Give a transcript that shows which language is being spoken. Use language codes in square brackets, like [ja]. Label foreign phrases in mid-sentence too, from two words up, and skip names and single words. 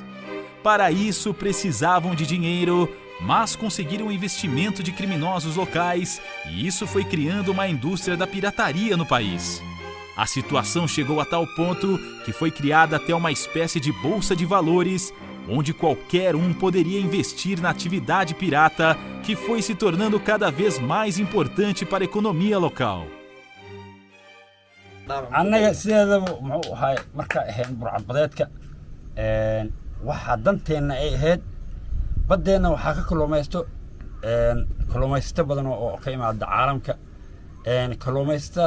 [pt] Para isso, precisavam de dinheiro, mas conseguiram o investimento de criminosos locais e isso foi criando uma indústria da pirataria no país. A situação chegou a tal ponto que foi criada até uma espécie de bolsa de valores, onde qualquer um poderia investir na atividade pirata, que foi se tornando cada vez mais importante para a economia local. [so] annaga sideedaba muxuu ahay marka ahayn burcadbadeedka waxa danteena ay ahayd badeena waxa ka kalluumaysato badan oo ka yimaada caalamka kalluumaysataas